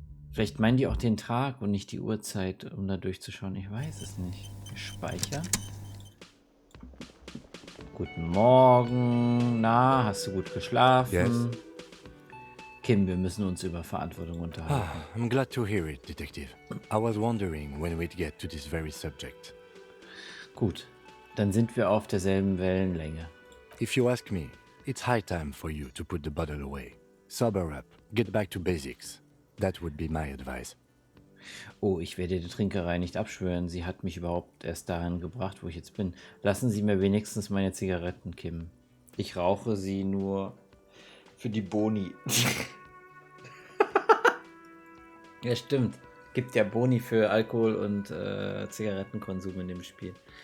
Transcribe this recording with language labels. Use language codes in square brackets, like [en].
[de] Vielleicht meinen die auch den Tag und nicht die Uhrzeit, um da durchzuschauen. Ich weiß es nicht. Speicher. Guten Morgen. Na, hast du gut geschlafen? [en] Yes. [de] Kim, wir müssen uns über Verantwortung unterhalten. [en] I'm glad to hear it, Detective. I was wondering when we'd get to this very subject. [de] Gut, dann sind wir auf derselben Wellenlänge. [en] If you ask me, it's high time for you to put the bottle away. Sober up, get back to basics. That would be my advice. [de] Oh, ich werde die Trinkerei nicht abschwören. Sie hat mich überhaupt erst dahin gebracht, wo ich jetzt bin. Lassen Sie mir wenigstens meine Zigaretten, Kim. Ich rauche sie nur für die Boni. Ja, stimmt. Gibt ja Boni für Alkohol und Zigarettenkonsum in dem Spiel.